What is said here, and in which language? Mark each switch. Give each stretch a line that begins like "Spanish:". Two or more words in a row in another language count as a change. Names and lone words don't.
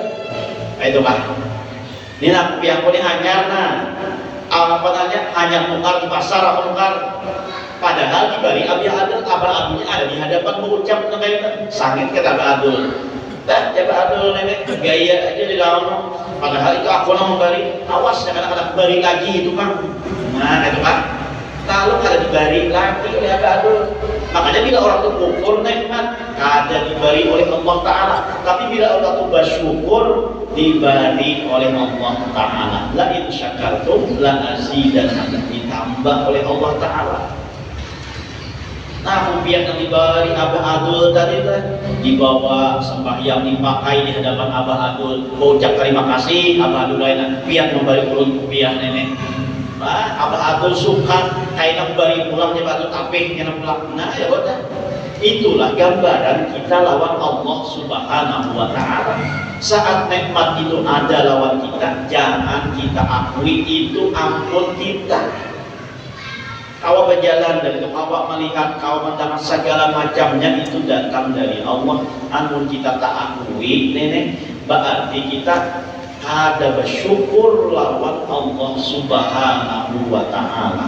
Banjar: Itu kan ini nak yang punya hanyar apa namanya hanyar nukar di pasar apa nukar, padahal diberi abah adulnya ada di hadapan mengucap namanya sangit kata abah adul dah abah adul nenek gaya aja di dalam, padahal itu aku yang memberi, awas jangan ada beri lagi itu kan. Nah itu kan Kalau kada diberi lagi oleh abadul. Makanya bila orang itu kufur nikmat, kada diberi oleh
Arabic: الله تعالى.
Banjar: Tapi bila orang itu bersyukur, diberi oleh
Arabic: الله تعالى. لئن شكرتم لأزيدنكم,
Banjar: ditambah oleh
Arabic: الله تعالى.
Banjar: Nah, rupiah yang diberi Abah Adul tadi dibawa sembahyang dipakai di hadapan Abah Adul, ucap terima kasih Abah Adul lain, pian memberi ulun rupiah nenek. Nah, Abah Adul suka kayak memberi pulangnya batu tapih yang pulang. Nah, ya udah. Itulah gambaran kita lawan
Arabic: الله سبحانه وتعالى.
Banjar: Saat nikmat itu ada lawan kita, jangan kita akui itu ampun kita. Kau berjalan dan kau melihat, kau mendengar segala macamnya itu datang dari Allah. Amun kita tak akui, nenek, berarti kita ada bersyukur lawan
Arabic: الله سبحانه وتعالى.